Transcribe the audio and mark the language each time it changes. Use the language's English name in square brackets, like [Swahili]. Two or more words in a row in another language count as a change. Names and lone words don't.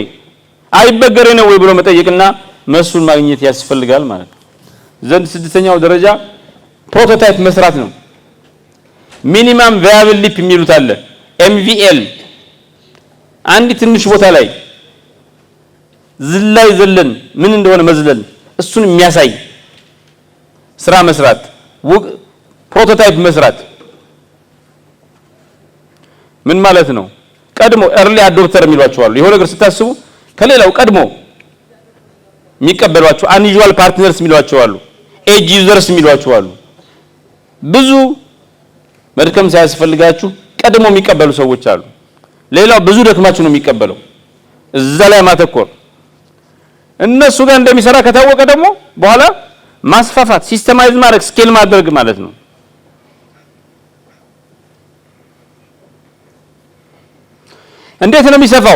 [Amharic] አይበገሬ ነው ወይ ብሎ መጠየቅና መልሱን ማግኘት ያስፈልጋል ማለት ነው። ስድስተኛው ደረጃ ፕሮቶታይፕ መስራት ነው። [English] minimum viable leap [Amharic] የሚሉት አለ MVL። አንድ ትንሽ ቦታ ላይ ዝላይ ዘለን ምን እንደሆነ መዝለን እሱን የሚያሳይ ስራ መስራት፣ ፕሮቶታይፕ መስራት ምን ማለት ነው? ቀድሞ [English] early adopter [Amharic] የሚሏቸው አሉ። የሆነ ነገር ስታስቡ ከሌላው ቀድሞ የሚቀበሏቸው [English] unusual partners [Amharic] የሚሏቸው አሉ። [English] edge users [Amharic] የሚሏቸው አሉ። ብዙ መድከም ሳያስፈልጋችሁ ቀድሞ የሚቀበሉ ሰዎች አሉ። ሌላው ብዙ ደክማችሁ ነው የሚቀበለው። እዛ ላይ ማተኮር እነሱ ጋር እንደሚሰራ ከታወቀ ደግሞ በኋላ ማስፋፋት፣ ሲስተማይዝ ማድረግ፣ ስኬል ማድረግ ማለት ነው። እንዴት ነው የሚሰፋው?